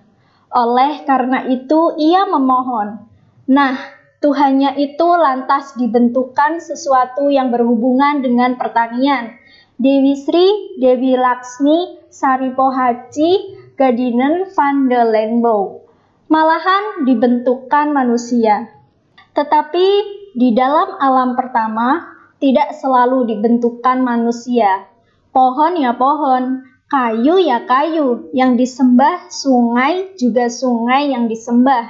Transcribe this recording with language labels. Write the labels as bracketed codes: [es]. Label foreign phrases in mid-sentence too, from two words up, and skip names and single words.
[id] Oleh karena itu ia memohon. Nah, Tuhannya itu lantas dibentukkan sesuatu yang berhubungan dengan pertanian. Dewi Sri, Dewi Laksmi, Saripohaci, [nl] Gadinen van de Landbouw. [id] Malahan dibentukkan manusia. Tetapi di dalam alam pertama tidak selalu dibentukkan manusia. Pohon ya pohon, kayu ya kayu, yang disembah, sungai juga sungai yang disembah.